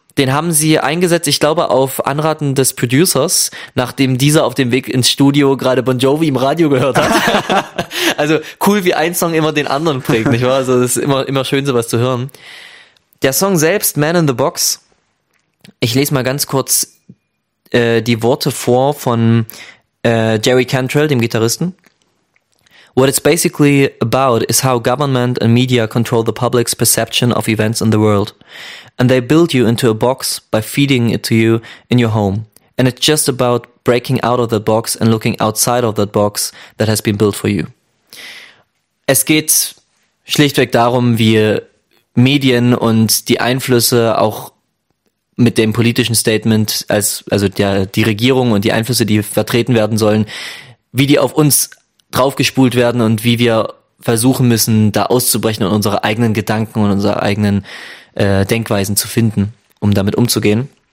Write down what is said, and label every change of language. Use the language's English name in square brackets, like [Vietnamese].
[German] Den haben sie eingesetzt, ich glaube, auf Anraten des Producers, nachdem dieser auf dem Weg ins Studio gerade Bon Jovi im Radio gehört hat. Also cool, wie ein Song immer den anderen prägt, nicht wahr? Also es ist immer schön, sowas zu hören. Der Song selbst, Man in the Box, ich lese mal ganz kurz die Worte vor von Jerry Cantrell, dem Gitarristen. [English] What it's basically about is how government and media control the public's perception of events in the world. And they build you into a box by feeding it to you in your home. And it's just about breaking out of the box and looking outside of that box that has been built for you. [German] Es geht schlichtweg darum, wie Medien und die Einflüsse auch mit dem politischen Statement, die Regierung und die Einflüsse, die vertreten werden sollen, wie die auf uns draufgespult werden und wie wir versuchen müssen, da auszubrechen und unsere eigenen Gedanken und unsere eigenen Denkweisen zu finden, um damit umzugehen.